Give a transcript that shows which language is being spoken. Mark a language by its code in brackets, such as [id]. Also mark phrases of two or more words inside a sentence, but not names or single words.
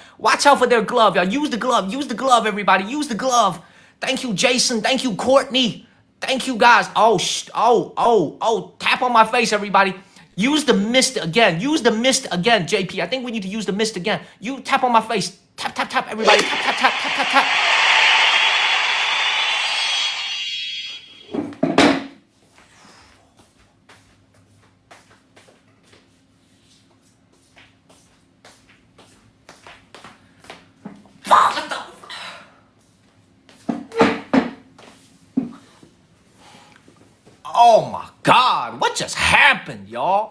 [en] Watch out for their glove, y'all. Use the glove. Use the glove, everybody. Use the glove. Thank you, Jason. Thank you, Courtney. Thank you, guys. Tap on my face, everybody. Use the mist again. Use the mist again, JP. I think we need to use the mist again. You tap on my face. Tap, tap, tap, everybody. Tap, tap, tap, tap, tap, tap. What the? Oh my God, what just happened, y'all?